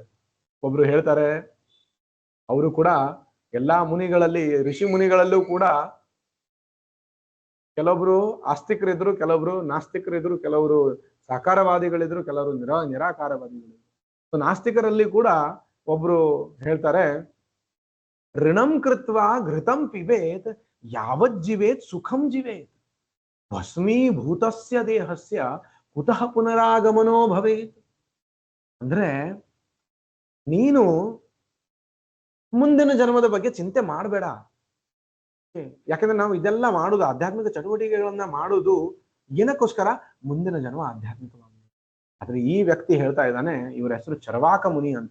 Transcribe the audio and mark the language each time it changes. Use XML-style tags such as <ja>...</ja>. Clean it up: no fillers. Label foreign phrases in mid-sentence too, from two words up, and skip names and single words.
<kn>ಒಬ್ರು ಹೇಳ್ತಾರೆ, ಅವರು ಕೂಡ ಎಲ್ಲಾ ಮುನಿಗಳಲ್ಲಿ, ಋಷಿ ಮುನಿಗಳಲ್ಲೂ ಕೂಡ ಕೆಲವೊಬ್ರು ಆಸ್ತಿಕರಿದ್ರು, ಕೆಲವೊಬ್ರು ನಾಸ್ತಿಕರಿದ್ರು, ಕೆಲವರು ಸಾಕಾರವಾದಿಗಳಿದ್ರು, ಕೆಲವರು ನಿರಾಕಾರವಾದಿಗಳಿದ್ರು. ನಾಸ್ತಿಕರಲ್ಲಿ ಕೂಡ ಒಬ್ರು ಹೇಳ್ತಾರೆ,</kn> <sa>ಋಣಂ ಕೃತ್ವ ಘೃತಂ ಪಿಬೇತ್ ಯಾವಜ್ಜೀವೇತ್ ಸುಖಂ ಜೀವೇತ್ ಭಸ್ಮೀಭೂತಸ್ಯ ದೇಹಸ್ಯ ಕುತಃ ಪುನರಾಗಮನೋ ಭವೇತ್.</sa> <kn>ಅಂದ್ರೆ ನೀನು ಮುಂದಿನ ಜನ್ಮದ ಬಗ್ಗೆ ಚಿಂತೆ ಮಾಡಬೇಡ. ಯಾಕಂದ್ರೆ ನಾವು ಇದೆಲ್ಲ ಮಾಡುದು, ಆಧ್ಯಾತ್ಮಿಕ ಚಟುವಟಿಕೆಗಳನ್ನ ಮಾಡುದು ಏನಕ್ಕೋಸ್ಕರ? ಮುಂದಿನ ಜನ್ಮ ಆಧ್ಯಾತ್ಮಿಕವಾಗಿ. ಆದ್ರೆ ಈ ವ್ಯಕ್ತಿ ಹೇಳ್ತಾ ಇದ್ದಾನೆ, ಇವರ ಹೆಸರು ಚರವಾಕ ಮುನಿ ಅಂತ.</kn>